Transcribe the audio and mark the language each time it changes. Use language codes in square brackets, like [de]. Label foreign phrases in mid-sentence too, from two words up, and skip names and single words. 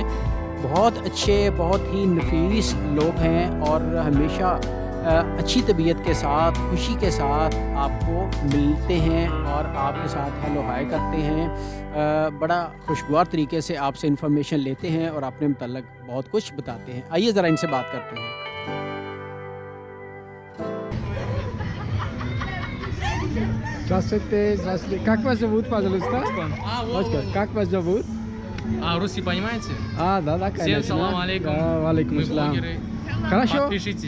[ur] بہت اچھے بہت ہی نفیس لوگ ہیں اور ہمیشہ اچھی طبیعت کے ساتھ خوشی کے ساتھ آپ کو ملتے ہیں اور آپ کے ساتھ [en] hello hi [ur] کرتے ہیں، بڑا خوشگوار طریقے سے آپ سے انفارمیشن لیتے ہیں اور اپنے متعلق بہت کچھ بتاتے ہیں۔ آئیے ذرا ان سے بات کرتے ہیں۔ [ru] Здравствуйте, здравствуйте. Как вас зовут, пожалуйста? Оскар, как вас зовут? Русский понимаете? Да, конечно. Всем [ar] سلام عليكم. [ru] Да, алейкум Мы ассалам. блогеры. Хорошо? Подпишитесь.